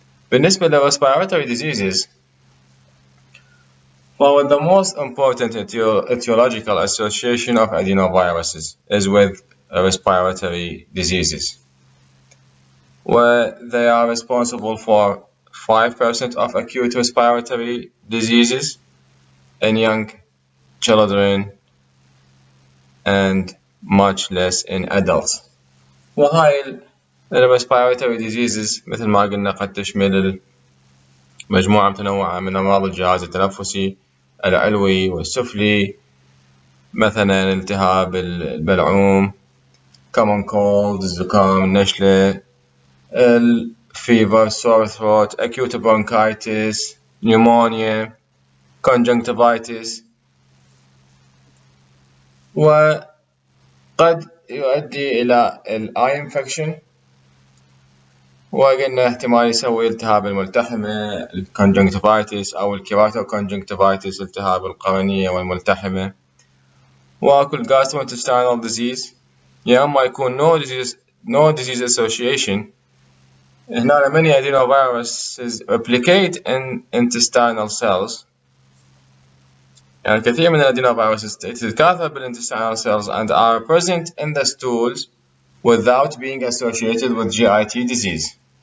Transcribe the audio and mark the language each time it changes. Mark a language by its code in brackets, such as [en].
[ar] بالنسبة ل [en] respiratory diseases well, the most important etiological association of adenoviruses is with respiratory diseases, where they are responsible for 5% of acute respiratory diseases in young children and much less in adults. [ar] وهاي respiratory diseases مثل ما قلنا قد تشمل مجموعة متنوعة من أمراض الجهاز التنفسي العلوي والسفلي، مثلا التهاب البلعوم، common cold، الزكام، النشلة، fever، sore throat، acute bronchitis، pneumonia، conjunctivitis، وقد يؤدي إلى [en] eye infection، [ar] وقلنا احتمال يسوي التهاب الملتحمة الكونجنكتيفايتس أو الكيراتوكونجنكتيفايتس التهاب القرنية والملتحمة، [en] واكو gastrointestinal disease [ar] يا اما يكون [en] no disease association. هنا many adenoviruses replicate in intestinal cells. [ar] يعني كثير من الادينوفيروسز تتكاثر [en] بالintestinal cells and are present in the stools without being associated with GIT disease.